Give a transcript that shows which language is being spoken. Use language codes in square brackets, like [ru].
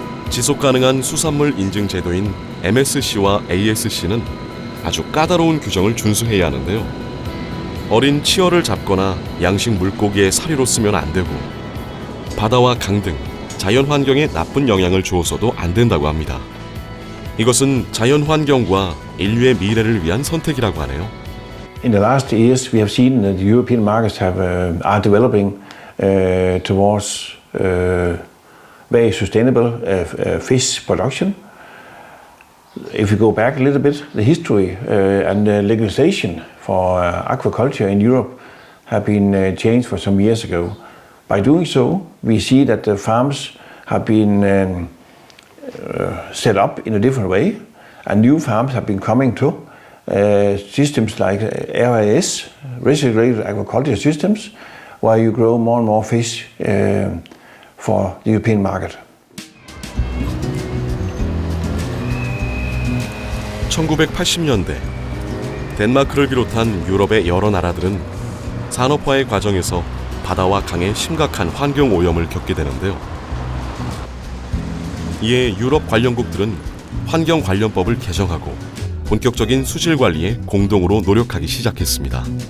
[ko] 지속 가능한 수산물 인증 제도인 MSC와 ASC는 아주 까다로운 규정을 준수해야 하는데요. 어린 치어를 잡거나 양식 물고기의 사료로 쓰면 안 되고 바다와 강 등 자연 환경에 나쁜 영향을 주어서도 안 된다고 합니다. 이것은 자연 환경과 인류의 미래를 위한 선택이라고 하네요. [en] In the last years, we have seen that the European markets are developing towards very sustainable fish production. If you go back a little bit, the history and the legislation for aquaculture in Europe have been changed for some years ago. By doing so, we see that the farms have been set up in a different way, and new farms have been coming to. Systems like RAS, recirculated aquaculture systems, where you grow more and more fish for the European market. [ko] 1980년대 덴마크를 비롯한 유럽의 여러 나라들은 산업화의 과정에서 바다와 강의 심각한 환경 오염을 겪게 되는데요. 이에 유럽 관련국들은 환경 관련법을 개정하고 본격적인 수질 관리에 공동으로 노력하기 시작했습니다.